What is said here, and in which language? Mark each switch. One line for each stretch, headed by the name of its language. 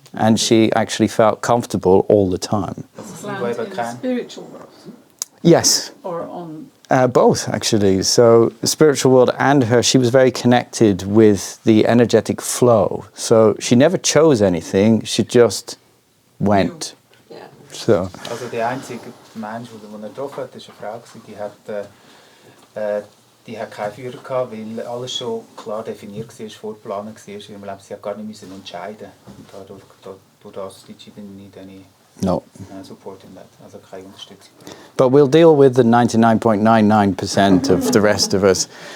English: And she actually felt comfortable all the time. Planned in the spiritual world Yes, or on... both actually. So the spiritual world and her, she was very connected with the energetic flow. So she never chose anything, she just went. Yeah. So.
German: Also der einzige Mensch, den er getroffen hat, war eine Frau, die hat keinen Führer gehabt, weil alles schon klar definiert war, vorgeplant war. Sie hat gar nicht müssen entscheiden. Und dadurch
English: did she didn't need any support in that,
German: also keine Unterstützung.
English: But we'll deal with the 99.99% of the rest of us.